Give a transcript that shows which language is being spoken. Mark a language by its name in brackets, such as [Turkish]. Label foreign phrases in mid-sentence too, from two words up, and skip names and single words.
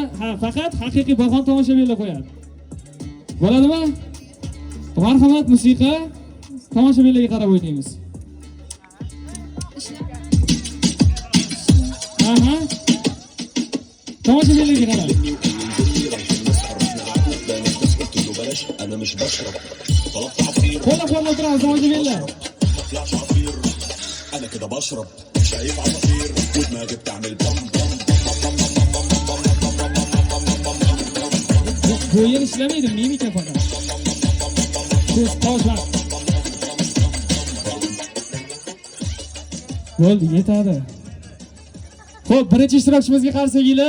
[Uzbek] Faqat haqiqiy bahon tomoshabinlar qo'yadi. Bo'ladimi? Marhamat, musiqa tomoshabinlarga qarab o'ynaymiz. Tomoshabinlarga qarab. [Arabic] انا مش بشرب طلبت عصير [Uzbek] qo'llab o'tiramiz tomoshabinlar. [Arabic] انا كده بشرب شايف عصافير ودماغي بتعمل بام بام [Uzbek] Bu yer ishlamaydi, mimika faqat. Ko'z qoshlar. Bo'ldi, yetadi. Xo'p, birinchi ishtirokchimizga qarsakinglar.